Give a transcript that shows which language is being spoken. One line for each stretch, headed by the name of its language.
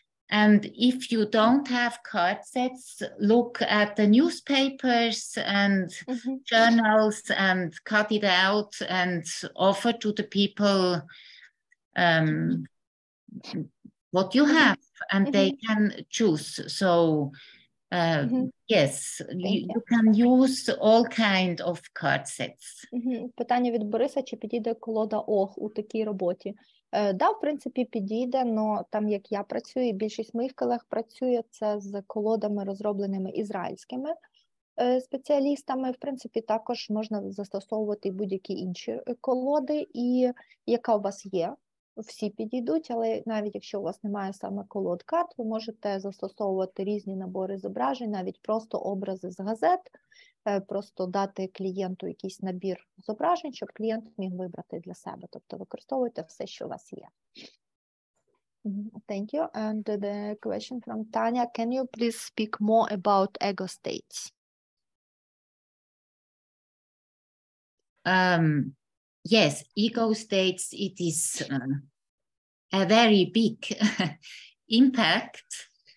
English: And if you don't have card sets, look at the newspapers and journals and cut it out and offer to the people what you have, and they can choose. So yes, you can use all kind of card sets.
Ukrainian: Питання від Бориса, чи підійде колода OdA у такій роботі? Да, в принципі, підійде, але там, як я працюю, і більшість моїх колег працює, це з колодами, розробленими ізраїльськими спеціалістами. В принципі, також можна застосовувати будь-які інші колоди, і яка у вас є, всі підійдуть, але навіть якщо у вас немає саме колод карт, ви можете застосовувати різні набори зображень, навіть просто образи з газет, просто дати клієнту якийсь набір зображень, щоб клієнт міг вибрати для себе. Тобто використовуйте все, що у вас є.
English: Thank you. And the question from Tanya, can you please speak more about ego states? Yes, ego states, it is a very big impact.